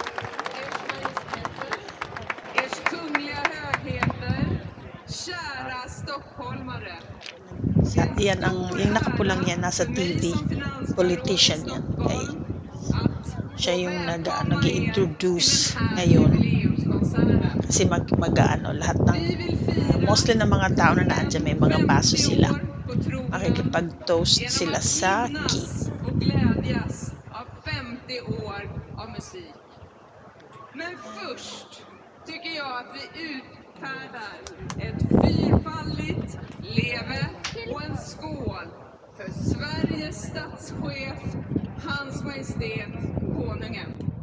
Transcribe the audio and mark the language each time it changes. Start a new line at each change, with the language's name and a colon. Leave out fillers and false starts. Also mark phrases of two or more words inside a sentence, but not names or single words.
Filipino: Yung nakapulang yan, nasa TV, politician yan. Okay? Siya yung nag-i-introduce ngayon. Kasi lahat ng, mostly ng mga tao na naandyan, may mga baso sila. Makikipag-toast sila sa king.
Swedish: Men först tycker jag att vi utfärdar ett fyrfaldigt leve och en skål för Sveriges statschef, Hans Majestät Konungen.